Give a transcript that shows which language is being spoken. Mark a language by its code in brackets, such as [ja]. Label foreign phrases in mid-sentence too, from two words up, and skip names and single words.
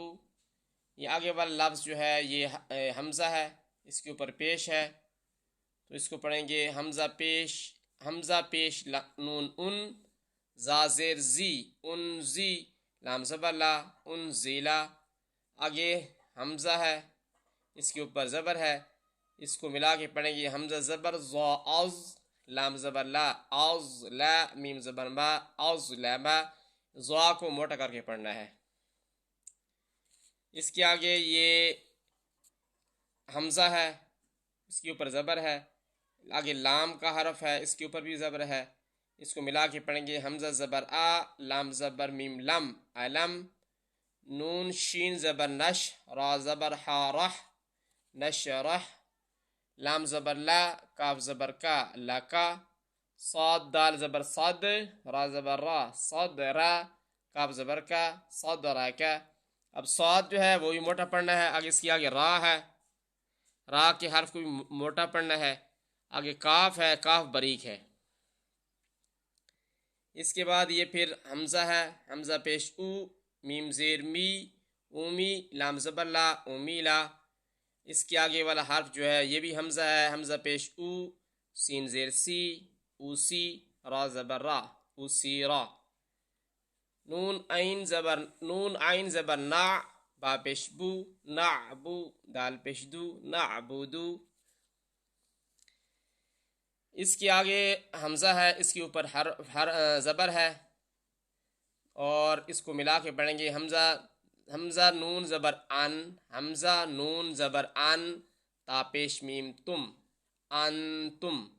[ur] یہ آگے والا لفظ جو ہے یہ حمزہ ہے، اس کے اوپر پیش ہے، تو اس کو پڑھیں گے حمزہ پیش نون ان، زازر زی، انزی، لام زبر لا، انزیلا. آگے حمزہ ہے، اس کے اوپر زبر ہے، اس کو ملا کے پڑھیں گے حمزہ زبر ضا از، لام زبر لا، از، لا، میم زبر ما، از لما. ضا کو موٹا کر کے پڑھنا ہے. اس کے آگے یہ حمزہ ہے، اس کے اوپر زبر ہے، آگے لام کا حرف ہے، اس کے اوپر بھی زبر ہے، اس کو ملا کے پڑھیں گے حمزہ زبر آ، لام زبر میم لم، علم. نون شین زبر نش، را زبر حا رح، نشرح. لام زبر لا، کاف زبر کا، لکا. صاد دال زبر صد، را زبر را، صد را، کاف زبر کا، صد را کا۔ اب صاد جو ہے وہ بھی موٹا پڑھنا ہے، آگے اس کی آگے را ہے، را کے حرف کو بھی موٹا پڑھنا ہے، آگے کاف ہے، کاف باریک ہے۔ اس کے بعد یہ پھر حمزہ ہے، حمزہ پیش او، میم زیر می، اومی، لام زبر لا، اومیلا۔ اس کے آگے والا حرف جو ہے یہ بھی حمزہ ہے، حمزہ پیش او، سین زیر سی، اوسی، را زبر را، اوسی را۔ نون عین زبر نا، با پیش بو، نعبو، دال پیش دو، نعبدو۔ اس کے آگے حمزہ ہے، اس کے اوپر زبر ہے، اور اس کو ملا کے پڑھیں گے حمزہ نون زبر ان، حمزہ نون زبر ان، تا پیش میم تم، انتم۔